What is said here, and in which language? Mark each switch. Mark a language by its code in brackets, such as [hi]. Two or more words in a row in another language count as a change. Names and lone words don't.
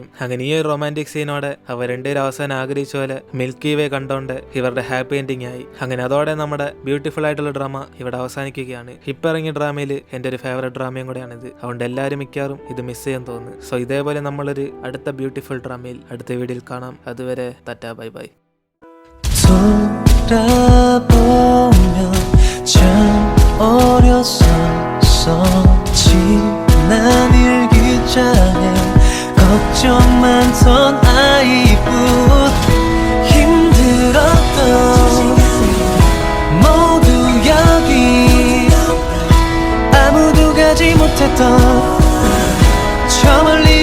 [ml] അങ്ങനെ ഈ ഒരു [en] romantic scene [ml] അവർ രണ്ടുപേരും അവസാനം ആഗ്രഹിച്ച പോലെ മിൽക്കി വേ കണ്ടോണ്ട് ഇവരുടെ [en] happy ending [ml] ആയി. അങ്ങനെ അതോടെ നമ്മുടെ ബ്യൂട്ടിഫുൾ ആയിട്ടുള്ള ഡ്രാമ ഇവിടെ അവസാനിക്കുകയാണ്. ഇപ്പൊ ഇറങ്ങിയ ഡ്രാമയിൽ എന്റെ ഒരു [en] favourite drama [ml] കൂടെയാണിത്. അതുകൊണ്ട് എല്ലാവരും മിക്കാറും ഇത് മിസ് ചെയ്യാൻ തോന്നുന്നു. സോ ഇതേപോലെ നമ്മളൊരു അടുത്ത [en] beautiful drama [ml] അടുത്ത വീഡിയോയിൽ കാണാം. അതുവരെ [en] tata bye bye. [ko] 걱정만 던 아이뿐 힘들었던 모두 여기 아무도 가지 못했던 저 멀리